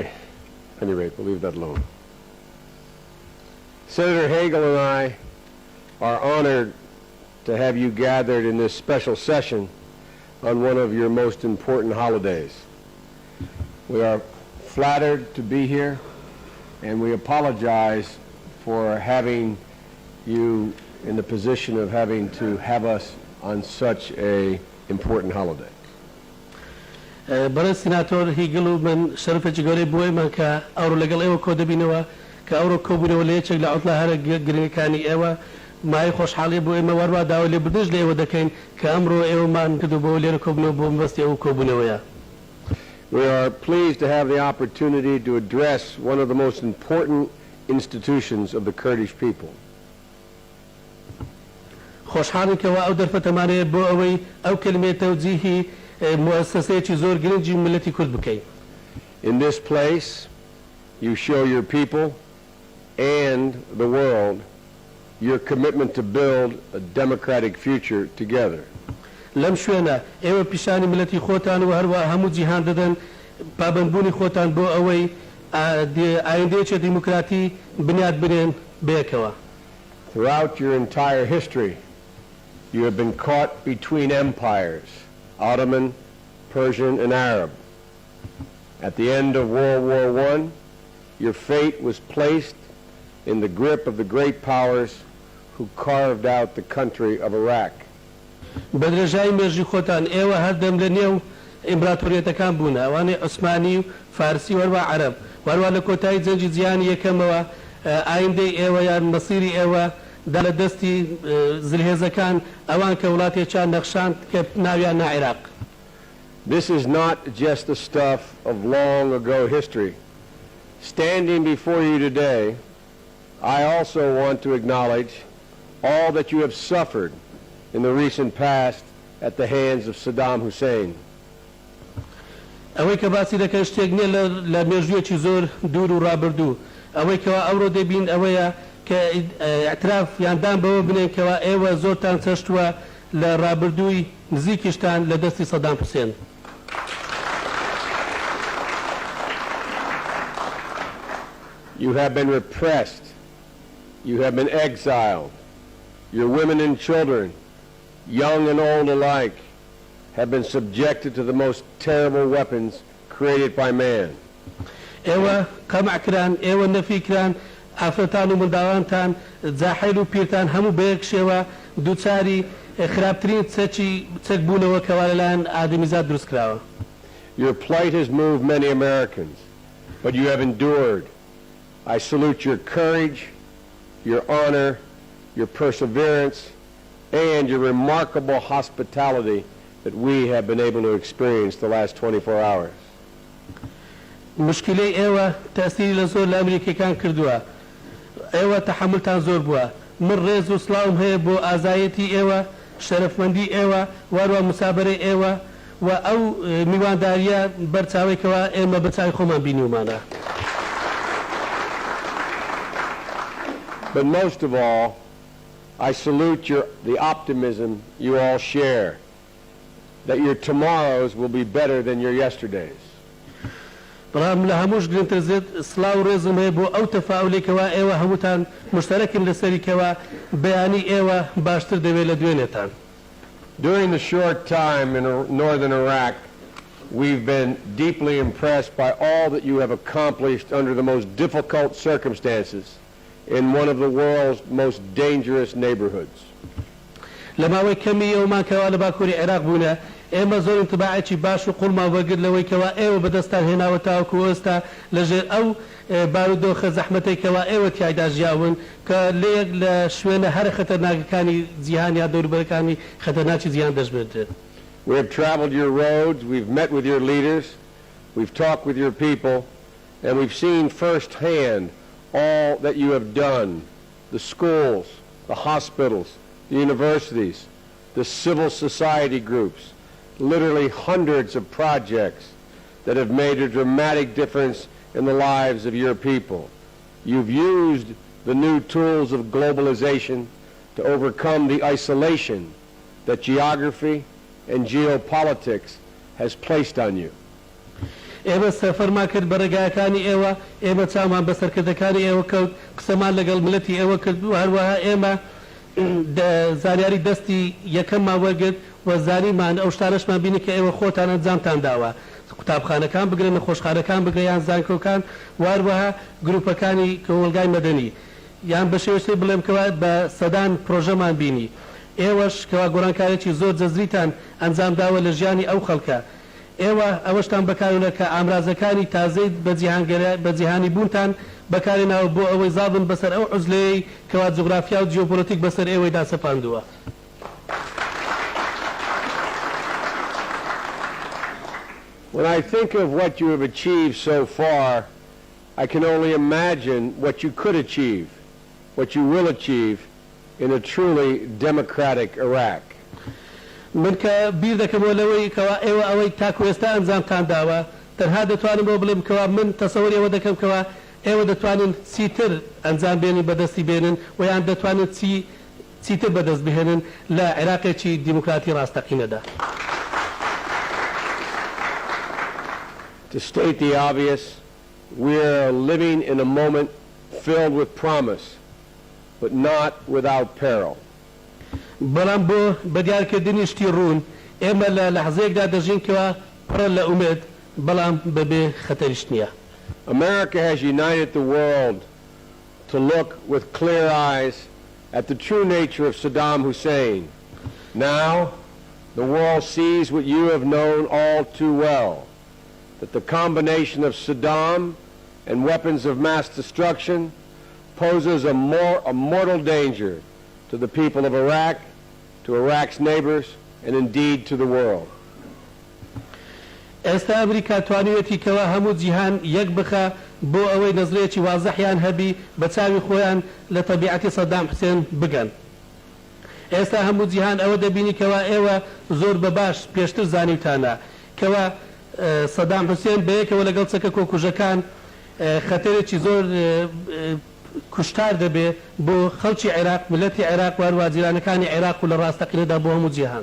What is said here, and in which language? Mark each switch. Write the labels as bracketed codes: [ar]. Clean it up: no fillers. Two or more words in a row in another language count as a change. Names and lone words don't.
[en] At any rate, we'll leave that alone. Senator Hagel and I are honored to have you gathered in this special session on one of your most important holidays. We are flattered to be here, and we apologize for having you in the position of having to have us on such an important holiday. [ckb] برای سیناتور هیگلو من شرفێکی گەورەی بۆ ئێمە کە ئەوڕۆ لەگەڵ ئێوە کۆ دەبینەوە کە ئەوڕۆ کۆبوونەوە لە یەکێک لە عوتڵە هەرە گرنگەکانی ئێوە مای خۆشحاڵی بۆ ئێمە وەروا داوا لێ بردش لە ئێوە دەکەین کە ئەمڕۆ ئێوەمان کردو بۆ لێرە کۆبوونەوە بۆ مەبەستی ئەو کۆبوونەوەیە. [en] We are pleased to have the opportunity to address one of the most important institutions of the Kurdish people. [ckb] خۆشحاڵین کەوا ئەو دەرفەتەمانەیە بۆ ئەوەی ئەو کلمەی تەوجیهی مؤسسەیەکی زۆر گرنگی ملەتی کورد بکەین. [en] In this place, you show your people and the world your commitment to build a democratic future together. [ckb] لەم شوێنە ئێوە پیشانی ملەتی خۆتان و هەروە هەموو جیهان دەدەن پابەندبوونی خۆتان بۆ ئەوەی ئایندەیەکی دیموکراتی بنیاد بنێن بەیەکەوە. [en] Throughout your entire history, you have been caught between empires, Ottoman, Persian, and Arab. At the end of World War I, your fate was placed in the grip of the great powers who carved out the country of Iraq. [ckb] بەدرێژایی مێژی خۆتان ئێوە هەردەم لە نێو ئیمپراتۆریەتەکان بوون ئەوانەی عوسمانی و فارسی وەروە عەرەب وەروە لە کۆتایی جەنگی جیهانی یەکەمەوە ئایندەی ئێوە یان مەسیری ئێوە دا لە دەستی زلهێزەکان ئەوان کە وڵاتێکیان نەخشاند کە ناویان نا عێراق. [en] This is not just the stuff of long ago history. Standing before you today, I also want to acknowledge all that you have suffered in the recent past at the hands of Saddam Hussein. [ckb] ئەوەی کە باسی دەکەن شتێک نییە لە مێژوویەکی زۆر دوور و ڕابردوو ئەوەی کەوا ئەوڕۆ دەبین ئەوەیە کە ئاعتراف یاندان بەوە بنێن کەوا ئێوە زۆرتان چەشتووە لە ڕابردووی نزیکیشتان لە دەستی سەدام حوسێن. [en] You have been repressed. You have been exiled. Your women and children, young and old alike, have been subjected to the most terrible weapons created by man. [ckb] ئێوە قەمع کران ئێوە نەفی کران ئافرەتان و منداڵانتان جاحیل و پیرتان هەموو بەیەک شێوە دووچاری خراپترین چەک بوونەوە کەوا لەلایەن ئادەمیزاد دروست کراوە. [en] Your plight has moved many Americans, but you have endured. I salute your courage, your honor, your perseverance, and your remarkable hospitality that we have been able to experience the last 24 hours. [ckb] مشکلەی ئێوە تەسیری لە زۆر لە ئەمریکیەکان کردووە ئێوە تەحملتان زۆر بووە من ڕێز و سڵاوم هەیە بۆ ئازایەتی ئێوە شەرەفمەندی ئێوە واروە مسابەرەی ئێوە و ئەو میوانداریە بەرچاوێکەوە ئێمە بەچاوی خۆمان بینیومانە. [en] But most of all, I salute the optimism you all share, that your tomorrows will be better than your yesterdays. [ckb] بەڵام لە هەمووش گرنگتر زێت سڵاو و ڕێزم هەیە بۆ ئەو تەفاعولێکەوە ئێوە هەمووتان مشتەرەکن لەسەریکەوە بەیانی ئێوە باشتر دەوێت لە دوێنێتان. [en] During the short time in northern Iraq, we've been deeply impressed by all that you have accomplished under the most difficult circumstances in one of the world's most dangerous neighborhoods. [ckb] لەماوەی کەمی ئێوەمان کەوا لە باکووری عێراق بوونە ئێمە زۆر انتباعێکی باش و قوڵمان وەرگرت لەوەی کەوا ئێوە بەدەستان هێناوە تاوەکو ئێستا لەژێر ئەو بارودۆخە زەحمەتێکەوە ئێوە تیایدا ژیاون کە لەیەک لە شوێنە هەر خەتەرناکەکانی جیهان یا دەوروبەرەکانی خەتەرناکی جیهان دەژبێترێت. [en] We have traveled your roads, we've met with your leaders, we've talked with your people, and we've seen firsthand all that you have done, the schools, the hospitals, the universities, the civil society groups, literally hundreds of projects that have made a dramatic difference in the lives of your people. You've used the new tools of globalization to overcome the isolation that geography and geopolitics has placed on you. [ckb] ئێمە سەفەرمان کرد بە ڕێگایەکانی ئێوە ئێمە چامان بە سەرکردەکانی ئێوە کەوت قسەمان لەگەڵ ملەتی ئێوە کرد و هەروەها ئێمە زانیاری دەستی یەکەممان وەرگرت و زانیمان ئەو شتانەشمان بینی کە ئێوە خۆتان ئەنجامتان داوە قوتابخانەکان بگرن نەخۆشخانەکان بگرن یان زانکۆکان و هەروەها گروپەکانی کۆمەلگای مەدەنی یان بە شێوەیەکی بڵێم کەوا بە سەدان پرۆژەمان بینی ئێوەش کەوا گۆڕانکاریی زۆر جەزریتان ئەنجام داوە لە ژیانی ئەو خەڵکە ئێوە ئەوەشتان بەکارێنە کە ئامرازەکانی تازەی بە جیهانی بوونتان بەکارێناوە بۆ ئەوەی زابن بەسەر ئەو عوزلەیەی کەوا جوغرافیا و جیۆپۆلیتیک بەسەر ئێوەیدا سەپاندووە. [en] When I think of what you have achieved so far, I can only imagine what you could achieve, what you will achieve in a truly democratic Iraq. [ckb] من کە بیر دەکەمەوە لەوەی کەوا ئێوە ئەوەی تاکو ئێستا ئەنجامتان داوە تەنها دەتوانم بۆ بڵێم کەوا من تەسەووری ئەوە دەکەم کەوا ئێوە دەتوانن چیتر ئەنجام بێنن بەدەستی بێنن و یان دەتوانن چیتر بەدەست بهێنن لە عێراقێکی دیموکراتی ڕاستەقینەدا. [en] To state the obvious, we are living in a moment filled with promise, but not without peril. [ckb] بەڵام بۆ بەدیارکردنی شتی ڕوون ئێمە لە لەحزەیەکدا دەژینکەوە پڕە لە ئومێد بەڵام بەبێ خەتەریش نییە. [en] America has united the world to look with clear eyes at the true nature of Saddam Hussein. Now, the world sees what you have known all too well, that the combination of Saddam and weapons of mass destruction poses a mortal danger to the people of Iraq, to Iraq's neighbors, and indeed to the world. [ckb] ئێستا ئەمریکا توانوێتی کەوا هەموو جیهان یەک بخە بۆ ئەوەی نەزرێکی وازەحیان هەبی بە چاوی خۆیان لە تەبیعەتی سەدام حوسێن بگەن. ئێستا هەموو جیهان ئەوە دەبینی کەوا ئێوە زۆر بەباش پێشتر زانیوتانە کەوا سەدام حوسێن بەیەکەوە لەگەڵ چەکە کۆکوژەکان خەتەرێکی زۆر کوشتار دەبێ بۆ خەڵکی عێراق ملەتی عێراق و هەروە جیرانەکانی عێراق و لە ڕاستەقینەدا بۆ هەموو جیهان.